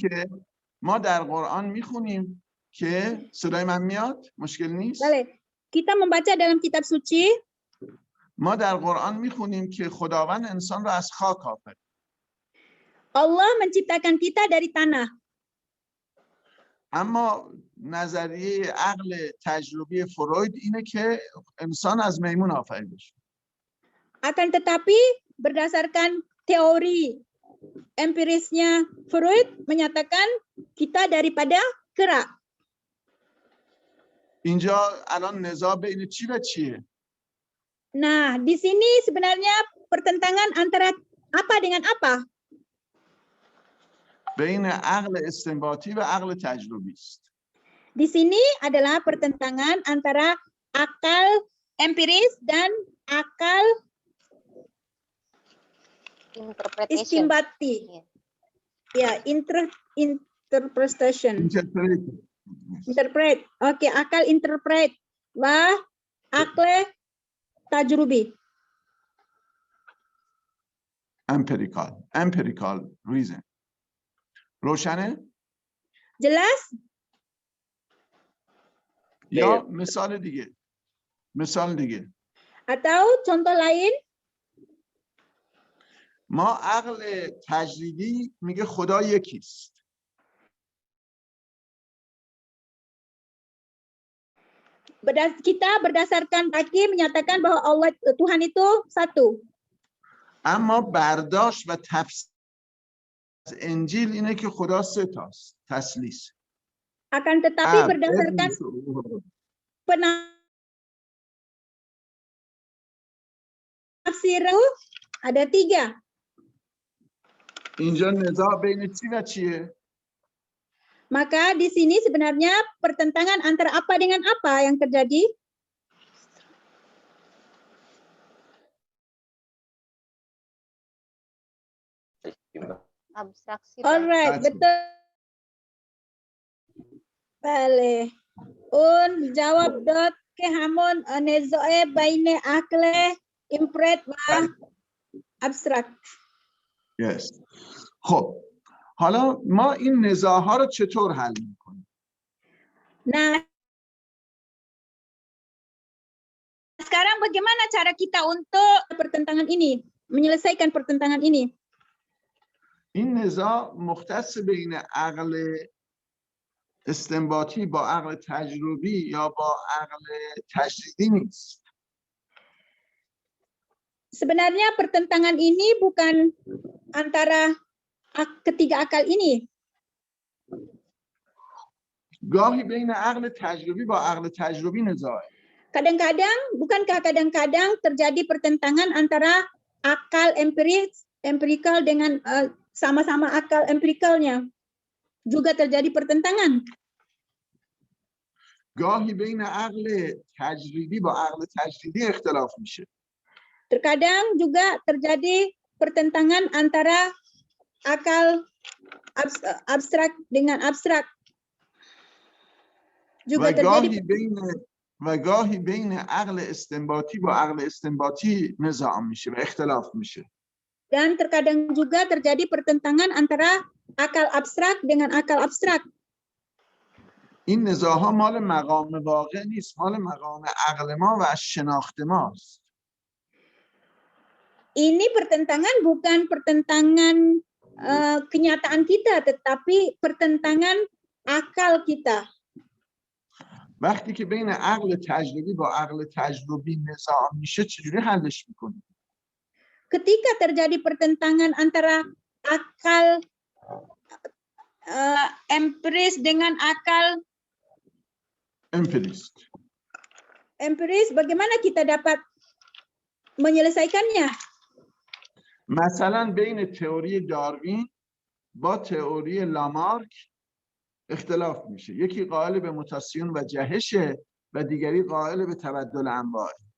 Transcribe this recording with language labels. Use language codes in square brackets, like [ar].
[fa] که ما در قرآن میخونیم که صدای من میاد؟ مشکل نیست؟ [id] boleh. Kita membaca dalam kitab suci, [fa] ما در قرآن میخونیم که خداوند انسان را از خاک آفرید. [id] Allah menciptakan kita dari tanah. [fa] اما نظریه عقل تجربی فروید اینه که انسان از میمون آفریده شد. [id] Akan tetapi berdasarkan teori empirisnya Freud menyatakan kita daripada kera. [fa] اینجا الان نزاع بین چی و چیه؟ [id] Nah, di sini sebenarnya pertentangan antara apa dengan apa? [fa] بین عقل استنباطی و عقل تجربی است. [id] Di sini adalah pertentangan antara akal empiris dan akal [en] Interpretation. [id] istimbati. Ya, interpretation. Interpret. Oke, akal interpret. Wah, akal tajrubi. [en] empirical reason. [fa] روشنه؟ [id] Jelas? [fa] یا مثال دیگه. [id] Atau contoh lain? [fa] ما عقل تجریدی میگه خدا یکیست. [id] Kita berdasarkan takdir menyatakan bahwa Allah Tuhan itu satu. [fa] اما برداشت و تفسیر انجیل اینه که خدا سه تاست، تثلیث. [id] Akan tetapi berdasarkan penafsir ada tiga. [fa] اینجا نزاع بین چی و چیه؟ [id] Maka di sini sebenarnya pertentangan antara apa dengan apa yang terjadi? Abstraksi. Alright, betul. Boleh. Jawab dot ke hamon nezoe baine akle impret wa abstrak. [en] Yes. [fa] خب حالا ما این نزاع‌ها رو چطور حل می‌کنیم؟ [id] Nah, sekarang bagaimana cara kita untuk pertentangan ini, menyelesaikan pertentangan ini? [fa] این نزاع مختص بین عقل استنباطی با عقل تجربی یا با عقل تجریدی نیست. [id] Sebenarnya pertentangan ini bukan antara ketiga akal ini. [fa] گاهی بین عقل تجربی با عقل تجربی نزاعه. [id] Bukankah kadang-kadang terjadi pertentangan antara akal empirikal dengan sama-sama akal empirikalnya. Juga terjadi pertentangan. [fa] گاهی بین عقل تجریدی با عقل تجریدی اختلاف میشه. [id] Terkadang juga terjadi pertentangan antara akal abstrak dengan abstrak. Juga terjadi [fa] و گاهی بین عقل استنباطی با عقل استنباطی نزاع میشه و اختلاف میشه. [id] Dan terkadang juga terjadi pertentangan antara akal abstrak dengan akal abstrak. [fa] این نزاع‌ها مال مقام واقع نیست، مال مقام عقل ما و شناخت ماست. [id] Ini pertentangan bukan pertentangan kenyataan kita, tetapi pertentangan akal kita. [fa] وقتی که بین عقل تجربی با عقل تجربی نزاع میشه چجوری حلش میکنیم؟ [id] Ketika terjadi pertentangan antara akal empiris dengan akal empiris, bagaimana kita dapat menyelesaikannya? [fa] مثلا بین تئوری داروین با تئوری لامارک اختلاف میشه. یکی قائل به موتاسیون و جهشه و دیگری قائل به تبدل انواع.